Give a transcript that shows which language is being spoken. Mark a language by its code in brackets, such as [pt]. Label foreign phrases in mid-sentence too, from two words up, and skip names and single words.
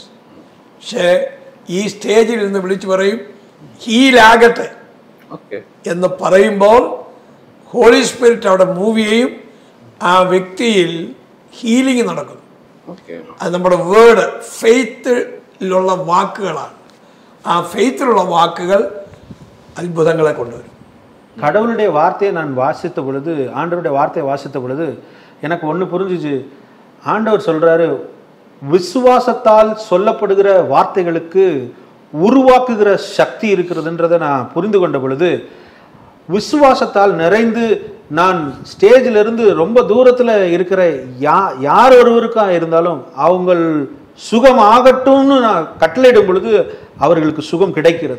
[ml] പക്ഷേ ഈ സ്റ്റേജിൽ നിന്ന് വിളിച്ചു പറയും ഹീലാകട്ടെ എന്ന് പറയുമ്പോൾ [en] Holy Spirit [ml] അവിടെ മൂവ് ചെയ്യും. ആ വ്യക്തിയിൽ ഹീലിംഗ് നടക്കും. അത് നമ്മുടെ വേർഡ് ഫെയ്ത്തിലുള്ള വാക്കുകളാണ്. ആ ഫെയ്ത്തിലുള്ള വാക്കുകൾ അത്ഭുതങ്ങളെ കൊണ്ടുവരും. [ta] கடவுளுடைய வார்த்தையை நான் வாசித்த பொழுது, ஆண்டவருடைய வார்த்தையை வாசித்த பொழுது எனக்கு ஒன்று புரிஞ்சிச்சு. ஆண்டவர் சொல்கிறாரு, விசுவாசத்தால் சொல்லப்படுகிற வார்த்தைகளுக்கு உருவாக்குகிற சக்தி இருக்கிறதுன்றதை நான் புரிந்து கொண்ட பொழுது, விசுவாசத்தால் நிறைந்து நான் ஸ்டேஜிலிருந்து ரொம்ப தூரத்தில் இருக்கிற யார் ஒருவருக்காக இருந்தாலும் அவங்கள் சுகம் ஆகட்டும்னு நான் கட்டளையிடும் பொழுது அவர்களுக்கு சுகம் கிடைக்கிறது.